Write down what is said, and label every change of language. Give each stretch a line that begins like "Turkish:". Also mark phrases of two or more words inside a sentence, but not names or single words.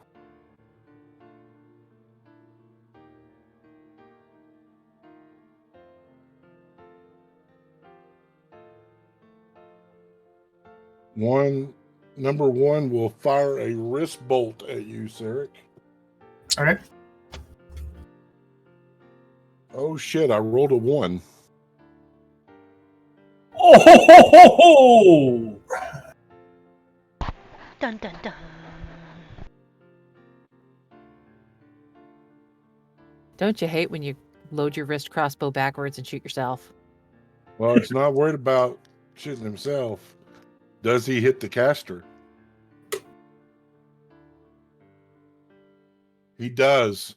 English: Number one will fire a wrist bolt at you, Sarek. All right. Oh shit! I rolled a 1. Oh ho ho ho ho! Dun dun dun. Don't you hate when you load your wrist crossbow backwards and shoot yourself? Well, it's not worried about shooting himself. Does he hit the caster? He does.